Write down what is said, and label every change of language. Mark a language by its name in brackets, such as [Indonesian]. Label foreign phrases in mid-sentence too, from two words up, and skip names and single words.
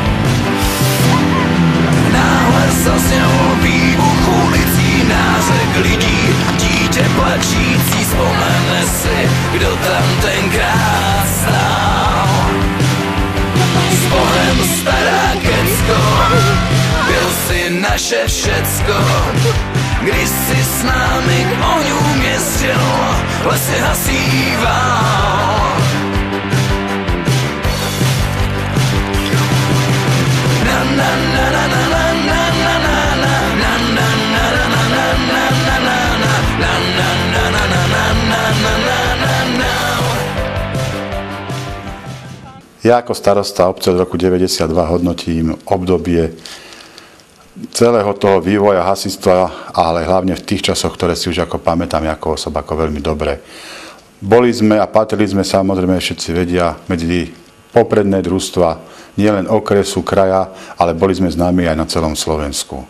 [Czech] Náhle zazněl výbuch ulicí, nářek lidí, dítě plačící, vzpomene si, kdo tam tenkrát stál. S Bohem stará Kecko, byl si naše všecko. Když si s námi k ohňům jezdil, lesy hasíval. Na na na na na na na na na na na na na na na na na na na. [Slovak] Ja ako starosta obce od roku 92 hodnotím obdobie celého toho vývoja hasičstva, ale hlavne v tých časoch, ktoré si už ako pamätám ako osoba ako veľmi dobre. Boli sme a patrili sme, samozrejme všetci vedia, medzi popredné družstva nielen okresu, kraja, ale boli sme známi aj na celom Slovensku.